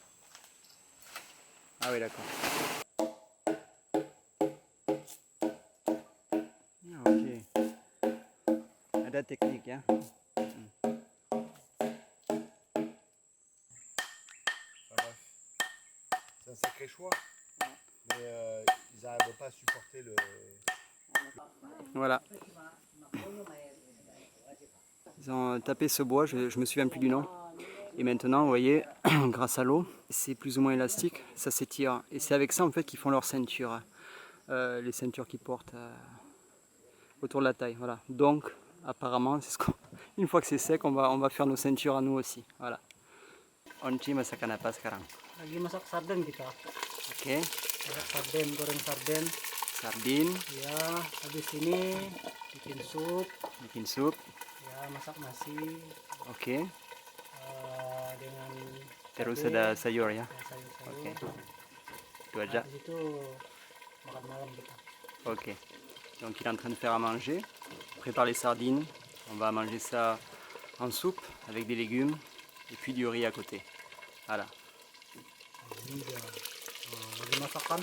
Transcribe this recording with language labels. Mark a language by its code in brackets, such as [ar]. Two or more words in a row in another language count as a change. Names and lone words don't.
[fr] Ah oui, d'accord. Ah, ok. [id] Ada teknik ya. [fr] C'est un sacré choix, mais ils n'arrivent pas à supporter le... Voilà. Ils ont tapé ce bois, je me souviens plus du nom. Et maintenant, vous voyez, grâce à l'eau, c'est plus ou moins élastique, ça s'étire. Et c'est avec ça en fait qu'ils font leur ceinture. Les ceintures qu'ils portent autour de la taille. Voilà. Donc, apparemment, c'est une fois que c'est sec, on va faire nos ceintures à nous aussi. Voilà. [id] Onci masakan apa sekarang? Lagi masak sarden kita. Oke. Masak sarden, goreng sarden. Sardin. Ya, habis ini bikin sup. Bikin sup. Ya, masak nasi Ok. dengan Terus cabai, ada sayur ya. sayur-sayur. Ok. Itu Nah, aja. di situ makan malam kita. Ok. [fr] Donc il est en train de faire à manger. On prépare les sardines. On va manger ça en soupe avec des légumes et puis du riz à côté. Voilà. [id] Ini dia lagi masakan.